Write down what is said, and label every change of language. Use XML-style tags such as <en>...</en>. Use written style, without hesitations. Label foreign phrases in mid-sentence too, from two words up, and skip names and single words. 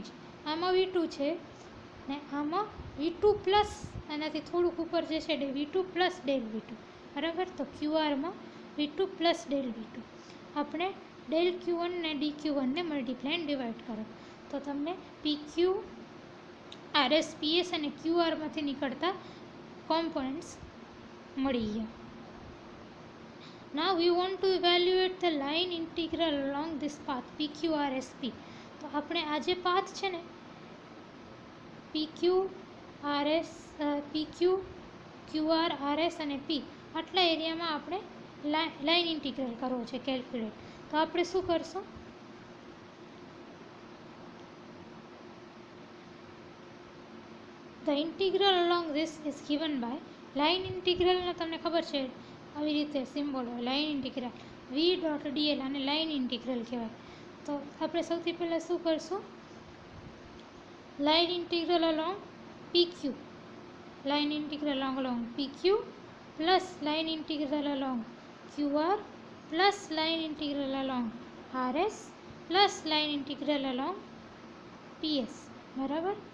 <gu>આમાં v2 છે, ને આમાં V2 પ્લસ આનાથી થોડુંક ઉપર જે છે V2</gu> <en>plus del</en> <gu>V2, બરાબર. તો ક્યુઆરમાં V2</gu> <en>plus del</en> <gu>V2. આપણે ડેલ Q1 ને dQ1 ને</gu> <en>multiply divide</en> <gu>કરો તો તમને PQ, RS, PS અને QRમાંથી નીકળતા કોમ્પોનન્ટ્સ મળી ગયા.</gu> <en>Now we want to evaluate the line integral along this path PQRSP.</en> <gu>તો આપણે આ જે પાથ છે ને PQ, QR, RS અને P આટલા એરિયામાં આપણે</gu> <en>line integral</en> <gu>કરવો છે કેલ્ક્યુલેટ. તો આપણે શું કરશું?</gu> <en>The integral along this is given by line integralનો</en> <gu>તમને ખબર છે આવી રીતે સિમ્બોલ હોય</gu> <en>line integral</en> <gu>V.dl, આને</gu> <en>line integral</en> <gu>કહેવાય. તો આપણે સૌથી પહેલાં શું કરશું?</gu> <en>line integral along PQ, line integral along PQ plus line integral along QR plus line integral along RS plus line integral along PS,</en> <gu>બરાબર.</gu>